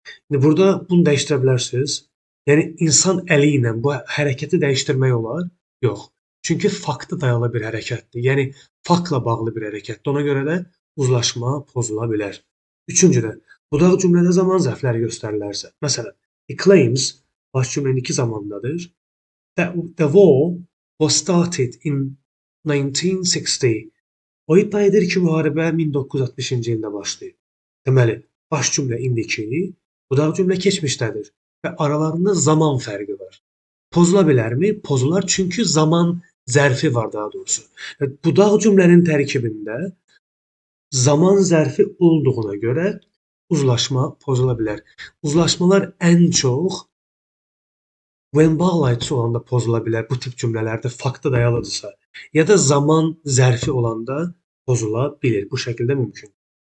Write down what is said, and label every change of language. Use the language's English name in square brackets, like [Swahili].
[Azerbaijani] İndi burada bunu dəyişdirə bilərsiniz. Yəni, insan əli ilə bu hərəkəti dəyişdirmək olar? Yox. Çünki faktı dayalı bir hərəkətdir. Yəni, faktla bağlı bir hərəkətdir. Ona görə də uzlaşma pozula bilər. Üçüncüdə, budaq cümlədə zaman zərfləri göstərilərsə. Məsələn, [English] he claims, [Azerbaijani] baş cümlənin iki zamandadır. [English] That the war was started in 1960. [Azerbaijani] O iddia edir ki, müharibə 1960-cı ildə başlayıb. Deməli, baş cümlə indiki, budaq cümlə keçmişdədir və aralarında zaman fərqi var. Pozula bilərmi? Pozular, çünki zaman zərfi var daha doğrusu. Budaq cümlənin tərkibində zaman zərfi olduğuna görə uzlaşma pozula bilər. Uzlaşmalar ən çox when bağlayıcısı olanda pozula bilər. Bu tip cümlələrdə faktı dayalıdırsa ya da zaman zərfi olanda pozula bilir. Bu şəkildə mümkün.